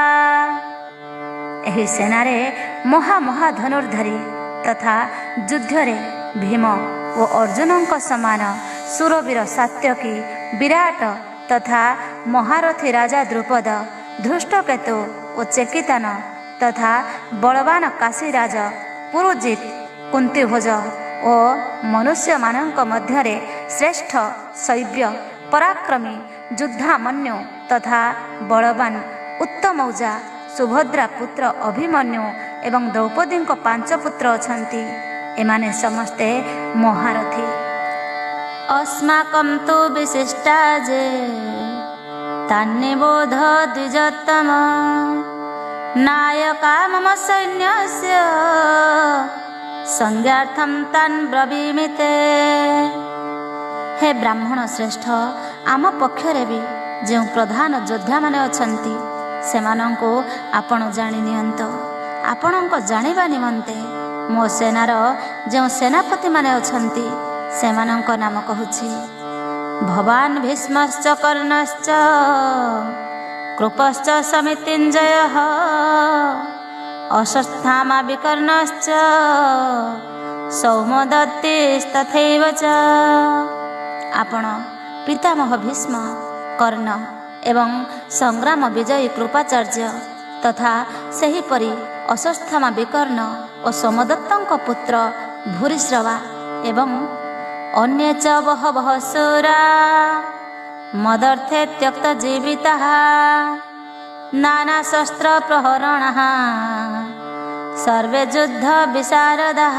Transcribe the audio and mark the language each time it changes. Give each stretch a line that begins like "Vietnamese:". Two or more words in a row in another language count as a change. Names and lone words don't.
Odia: ଏହି ସେନାରେ ମହା ଧନୁର୍ଧରୀ ତଥା ଯୁଦ୍ଧରେ ଭୀମ ଓ ଅର୍ଜୁନଙ୍କ ସମାନ ଶୂରବୀର ସାତ୍ୟକି ବିରାଟ ତଥା ମହାରଥୀ ରାଜା ଦ୍ରୁପଦ ଧୃଷ୍ଟକେତୁ ଓ ଚେକିତାନ ତଥା ବଳବାନ କାଶୀରାଜ ପୁରୁଜିତ କୁନ୍ତୀଭୋଜ ଓ ମନୁଷ୍ୟ ମାନଙ୍କ ମଧ୍ୟରେ ଶ୍ରେଷ୍ଠ ଶୈବ୍ୟ ପରାକ୍ରମୀ ଯୁଧାମନ୍ୟୁ ତଥା ବଳବାନ ଉତ୍ତମୌଜା ସୁଭଦ୍ରା ପୁତ୍ର ଅଭିମନ୍ୟୁ ଏବଂ ଦ୍ରୌପଦୀ 5 ପୁତ୍ର ଅଛନ୍ତି। ଏମାନେ ସମସ୍ତେ ମହାରଥୀ।
Sanskrit: अस्माकं तु विशिष्टा जे तान्निबोध द्विजोत्तम नायका मम सैन्यस्य संज्ञार्थं तान् ब्रवीमिते।
Odia: ହେ ବ୍ରାହ୍ମଣ ଶ୍ରେଷ୍ଠ, ଆମ ପକ୍ଷରେ ଭି ଯୋ ପ୍ରଧାନ ଯୋଦ୍ଧା ମାନେ ଅଛନ୍ତି ସେମାନଙ୍କୁ ଆପଣ ଜାଣି ନିଅନ୍ତୁ। ଆପଣଙ୍କ ଜାଣିବା ନିମନ୍ତେ ମୋ ସେନାର ଯୋ ସେନାପତି ମାନେ ଅଛନ୍ତି ସେମାନଙ୍କ ନାମ କହୁଛି।
Sanskrit: भवान् भीष्मश्च कर्णश्च कृपश्च समितिञ्जयः अश्वत्थामा विकर्णश्च सौमदत्तिस्तथैव च।
Odia: ଆପଣ ପିତାମହ ଭୀଷ୍ମ କର୍ଣ୍ଣ ଏବଂ ସଂଗ୍ରାମ ବିଜୟୀ କୃପାଚାର୍ଯ୍ୟ ତଥା ସେହିପରି ଅଶ୍ୱତ୍ଥାମା ବିକର୍ଣ୍ଣ ଓ ସୋମଦତ୍ତଙ୍କ ପୁତ୍ର ଭୂରିଶ୍ରବା ଏବଂ
Sanskrit: अन्ये च बहवः शूरा मदर्थे त्यक्त जीविताः नाना शस्त्र प्रहरणः सर्वे युद्ध विशारदाः।